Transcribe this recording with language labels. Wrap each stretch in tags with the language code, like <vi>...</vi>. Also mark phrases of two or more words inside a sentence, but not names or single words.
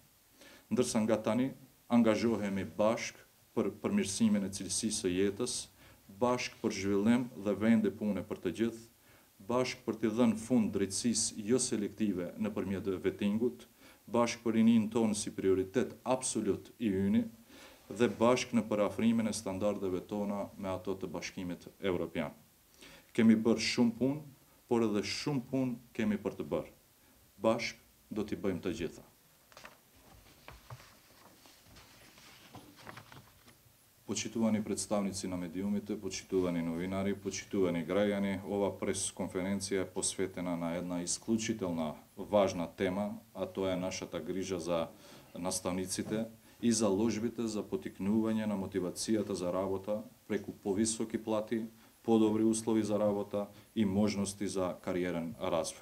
<sq>Ndërsa nga tani, angazhohemi bashk për përmirësimin e cilësisë së jetës, bashk për zhvillim dhe vende pune për të gjithë, bashk për t'i dhënë fund drejtësisë jo selektive nëpërmjet vettingut, bashk për rinin tonë si prioritet absolut i yni, dhe bashk në parafrimin e standardeve tona me ato të Bashkimit Evropian. Kemi bërë shumë punë, por edhe shumë punë kemi për të bërë. Bashk do t'i bëjmë të gjitha.</sq> <mk>Почитувани представници на медиумите, почитувани новинари, почитувани граѓани, ова прес-конференција е посветена на една исклучителна важна тема, а тоа е нашата грижа за наставниците и заложбите за потикнување на мотивацијата за работа преку повисоки плати, подобри услови за работа и можности за кариерен развој.</mk>